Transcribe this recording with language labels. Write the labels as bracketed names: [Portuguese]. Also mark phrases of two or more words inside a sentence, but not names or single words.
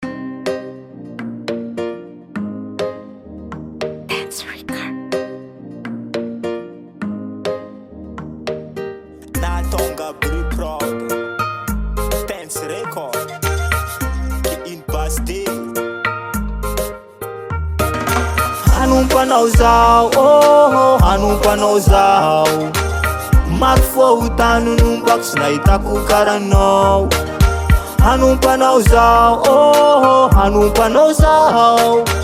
[Malagasy] Dance Record. Natonga Blue Prod, Dance Record, [French] une base D. [Malagasy] Hanompanao zaho, oh, oh, hanompanao zaho. Mafy fô ho tany nombako tsy nahitako karanao. Hanompanao zaho, oh, oh, hanompanao zaho.